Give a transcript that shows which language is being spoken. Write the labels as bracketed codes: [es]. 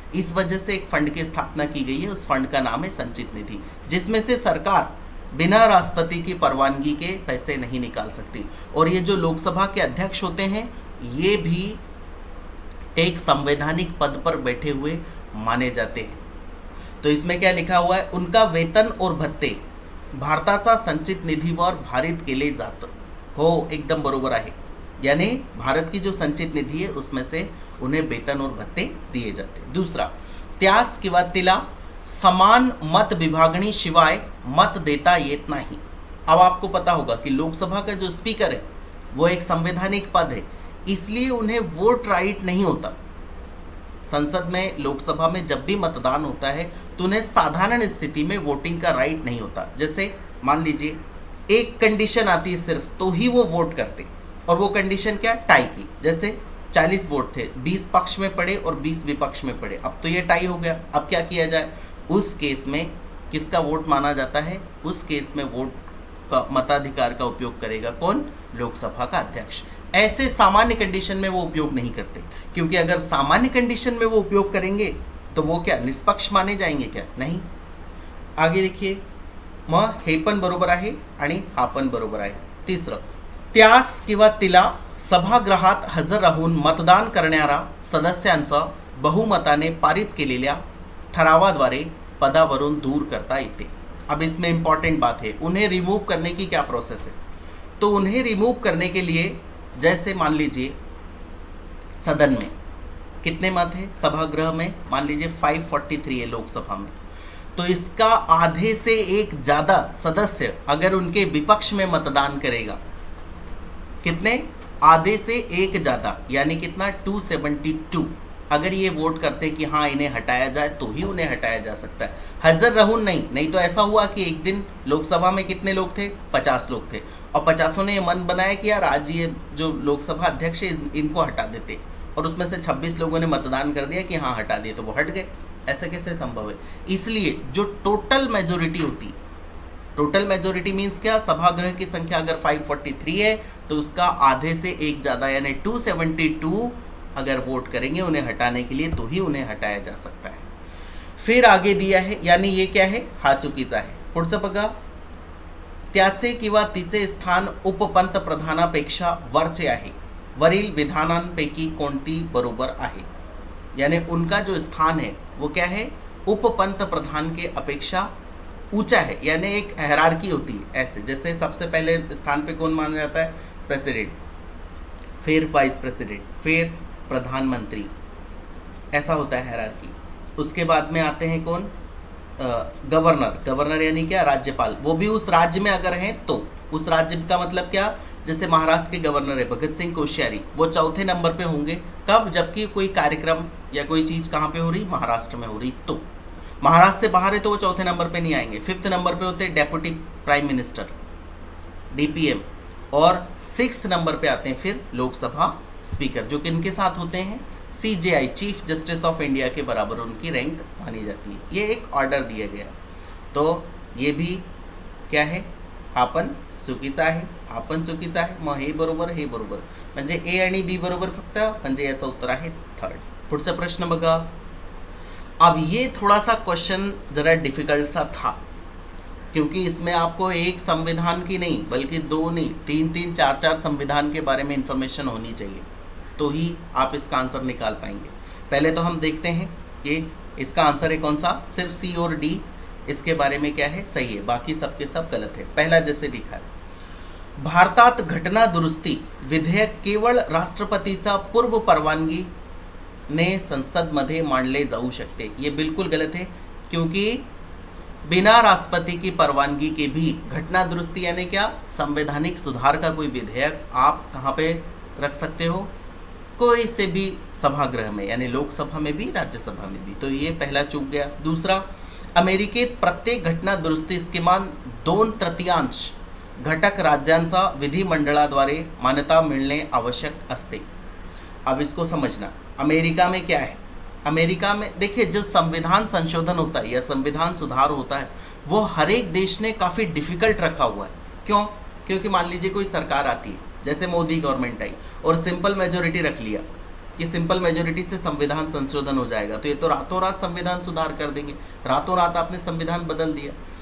[hi] इस वजह से एक फंड की स्थापना की गई है. उस फंड का नाम है संचित निधि, जिसमें से सरकार बिना राष्ट्रपति की परवानगी के पैसे नहीं निकाल सकती. और ये जो लोकसभा के अध्यक्ष होते हैं ये भी एक संवैधानिक पद पर बैठे हुए माने जाते हैं. तो इसमें क्या लिखा हुआ है? उनका वेतन और भत्ते [mr] भारताचा संचित निधीवर भारित केले जातं. हो, एकदम बरोबर आहे. [hi] यानी भारत की जो संचित निधि है उसमें से उन्हें वेतन और भत्ते दिए जाते. [mr] दूसरा, त्यास किंवा तिला समान मत विभागणी शिवाय मत देता येत नाही. [hi] अब आपको पता होगा कि लोकसभा का जो स्पीकर है वो एक संवैधानिक पद है, इसलिए उन्हें वोट राइट नहीं होता. संसद में, लोकसभा में जब भी मतदान होता है तो उन्हें साधारण स्थिति में वोटिंग का राइट नहीं होता. जैसे मान लीजिए एक कंडीशन आती है सिर्फ, तो ही वो वोट करते. और वो कंडीशन क्या? टाई की. जैसे 40 वोट थे, 20 पक्ष में पड़े और 20 विपक्ष में पड़े. अब तो ये टाई हो गया. अब क्या किया जाए? उस केस में किसका वोट माना जाता है? उस केस में वोट का मताधिकार का उपयोग करेगा कौन? लोकसभा का अध्यक्ष. ऐसे सामान्य कंडीशन में वो उपयोग नहीं करते, क्योंकि अगर सामान्य कंडीशन में वो उपयोग करेंगे तो वो क्या निष्पक्ष माने जाएंगे? क्या नहीं. आगे देखिए, [mr] मग हे पण बरोबर आहे आणि हा पण बरोबर आहे. तिसरं, त्यास किंवा तिला सभागृहात हजर राहून मतदान करणाऱ्या सदस्यांचा बहुमताने पारित केलेल्या ठरावाद्वारे पदावरून दूर करता येते. [hi] अब इसमें इंपॉर्टेंट बात है, उन्हें रिमूव करने की क्या प्रोसेस है? तो उन्हें रिमूव करने के लिए, जैसे मान लीजिए सदन में कितने मत है? सभागृह में मान लीजिए 543 है लोकसभा में, तो इसका आधे से एक ज़्यादा सदस्य अगर उनके विपक्ष में मतदान करेगा, कितने, आधे से एक ज़्यादा, यानी कितना, 272, अगर ये वोट करते कि हाँ इन्हें हटाया जाए तो ही उन्हें हटाया जा सकता है। [mr] हजर रहून [hi] नहीं तो ऐसा हुआ कि एक दिन लोकसभा में कितने लोग थे, 50 लोग थे, और 50 ने ये मन बनाया कि यार आज ये जो लोकसभा अध्यक्ष है इनको हटा देते, और उसमें से 26 लोगों ने मतदान कर दिया कि हाँ हटा दिए, तो वो हट गए। ऐसा कैसे संभव है? इसलिए जो टोटल मेजोरिटी होती, टोटल मेजोरिटी मीन्स क्या, सभागृह की संख्या अगर 543 है तो उसका आधे से एक ज़्यादा यानी 272 अगर वोट करेंगे उन्हें हटाने के लिए तो ही उन्हें हटाया जा सकता है। फिर आगे दिया है, यानी ये क्या है, [mr] हा चुकीचा आहे। पुढचं बघा, त्याचे किंवा तिचे स्थान उपपंतप्रधानापेक्षा वरचे आहे, वरील विधानांपैकी कोणती बरोबर आहे। [hi] यानी उनका जो स्थान है वो क्या है, उपपंतप्रधान के अपेक्षा ऊंचा है, यानी एक हायरार्की होती है ऐसे, जैसे सबसे पहले स्थान पे कौन माना जाता है, प्रेसिडेंट, फिर वाइस प्रेसिडेंट, फिर प्रधानमंत्री, ऐसा होता है हायरार्की। उसके बाद में आते हैं कौन, गवर्नर, गवर्नर यानी क्या, राज्यपाल, वो भी उस राज्य में अगर हैं तो, उस राज्य का मतलब क्या, जैसे महाराष्ट्र के गवर्नर है भगत सिंह कोश्यारी, वो चौथे नंबर पे होंगे, कब, जबकि कोई कार्यक्रम या कोई चीज़ कहाँ पे हो रही, महाराष्ट्र में हो रही, तो महाराष्ट्र से बाहर है तो वो चौथे नंबर पे नहीं आएंगे। 5th नंबर पे होते हैं डेप्यूटी प्राइम मिनिस्टर, DPM, और 6th नंबर पे आते हैं फिर लोकसभा स्पीकर, जो कि इनके साथ होते हैं CJI, chief justice of India के बराबर उनकी रैंक मानी जाती है। ये एक ऑर्डर दिया गया, तो ये भी क्या है, [mr] आपण चुकीचा आहे, आपण चुकीचा आहे, मग हे बरोबर, हे बरोबर, म्हणजे A आणि B बरोबर फक्त, म्हणजे याचं उत्तर आहे 3rd। पुढचा प्रश्न बघा। [hi] अब ये थोड़ा सा क्वेश्चन ज़रा डिफ़िकल्ट सा था, क्योंकि इसमें आपको एक संविधान की नहीं बल्कि 2 नहीं 3-3 4-4 संविधान के बारे में इंफॉर्मेशन होनी चाहिए, तो ही आप इसका आंसर निकाल पाएंगे। पहले तो हम देखते हैं कि इसका आंसर है कौन सा, सिर्फ C और D इसके बारे में क्या है, सही है, बाकी सबके सब गलत है। [mr] पहला जैसे लिखा है, भारतात घटना दुरुस्ती विधेयक केवळ राष्ट्रपतीचा पूर्व परवानगी ने संसदमध्ये मांडले जाऊ शकते। [hi] ये बिल्कुल गलत है, क्योंकि बिना राष्ट्रपति की परवानगी के भी घटना दुरुस्ती यानी क्या, संवैधानिक सुधार का कोई विधेयक आप कहाँ पे रख सकते हो, कोई से भी सभागृह में, यानी लोकसभा में भी राज्यसभा में भी, तो ये पहला चूक गया। [mr] दूसरा, अमेरिकेत प्रत्येक घटना दुरुस्तीस किमान 2/3 घटक राज्यांचा विधिमंडळाद्वारे मान्यता मिळणे आवश्यक असते। [hi] अब इसको समझना, अमेरिका में क्या है, अमेरिका में देखिए जो संविधान संशोधन होता है या संविधान सुधार होता है वो हर एक देश ने काफ़ी डिफ़िकल्ट रखा हुआ है। क्यों? क्योंकि मान लीजिए कोई सरकार आती है, जैसे मोदी गवर्नमेंट आई और सिंपल मेजोरिटी रख लिया कि सिंपल मेजोरिटी से संविधान संशोधन हो जाएगा, तो ये तो रातों रात संविधान सुधार कर देंगे, रातों रात आपने संविधान बदल दिया।